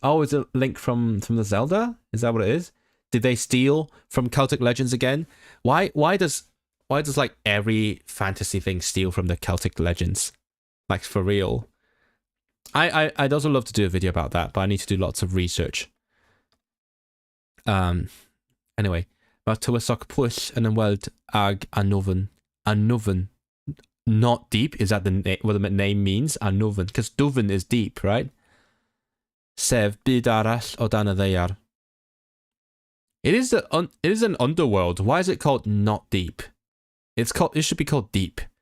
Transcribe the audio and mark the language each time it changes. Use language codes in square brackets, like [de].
[en] Oh, is it Link from the Zelda? Is that what it is? Did they steal from Celtic Legends again? Why does like every fantasy thing steal from the Celtic Legends? Like, for real. I'd also love to do a video about that, but I need to do lots of research. [cy] Anyway, mae tywysog pwll yn ymweld ag anwfn. Anwfn. [en] Not deep, is that what the name means? Anwfn, because dwfn is deep, right? [cy] Sef byd arall o dan y ddaear. [en] It is an underworld. Why is it called not deep? It should be called deep.